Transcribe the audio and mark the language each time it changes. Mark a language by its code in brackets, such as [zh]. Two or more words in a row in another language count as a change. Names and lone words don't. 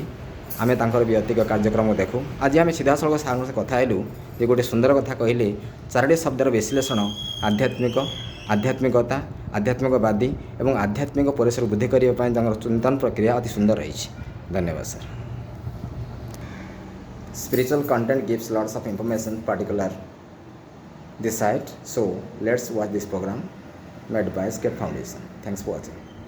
[or] ଆମେ ତାଙ୍କର ବି ଅଧିକ କାର୍ଯ୍ୟକ୍ରମ ଦେଖୁ। ଆଜି ଆମେ ସିଧାସଳଖ ସାର୍ଙ୍କ ସହ କଥା ହେଲୁ ଯେ ଗୋଟେ ସୁନ୍ଦର କଥା କହିଲେ, 4ଟି ଶବ୍ଦର ବିଶ୍ଳେଷଣ ଆଧ୍ୟାତ୍ମିକତା, ଆଧ୍ୟାତ୍ମିକବାଦୀ ଏବଂ ଆଧ୍ୟାତ୍ମିକ ପରିସର ବୃଦ୍ଧି କରିବା ପାଇଁ ତାଙ୍କର ଚିନ୍ତନ ପ୍ରକ୍ରିୟା ଅତି ସୁନ୍ଦର ରହିଛି। ଧନ୍ୟବାଦ ସାର୍। [en] Spiritual content gives lots of information, particular this site. So let's watch this program made by Escape Foundation. Thanks for watching.